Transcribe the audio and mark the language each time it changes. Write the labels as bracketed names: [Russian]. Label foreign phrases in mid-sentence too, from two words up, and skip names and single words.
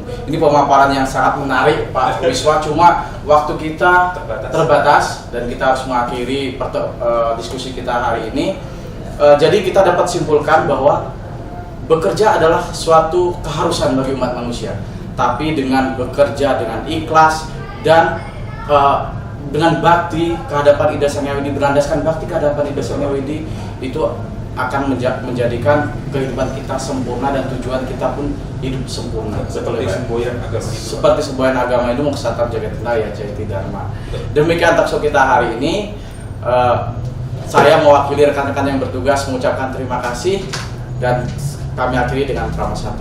[Indonesian] Ini pemaparan yang sangat menarik Pak Wiswa, cuma waktu kita terbatas dan kita harus mengakhiri diskusi kita hari ini. Jadi kita dapat simpulkan bahwa bekerja adalah suatu keharusan bagi umat manusia, tapi dengan bekerja dengan ikhlas dan dengan bakti kehadapan Ida Sang Hyang Widi, berlandaskan bakti kehadapan Ida Sang Hyang Widi, itu akan menjadikan kehidupan kita sempurna dan tujuan kita pun hidup sempurna. Seperti semboyan agama itu. Seperti semboyan agama itu [Sanskrit] Moksata Jagat Raya Jayati Dharma. [Indonesian] Demikian talkshow kita hari ini. Saya mewakili rekan-rekan yang bertugas mengucapkan terima kasih dan kami akhiri dengan [Sanskrit] Prama Santi.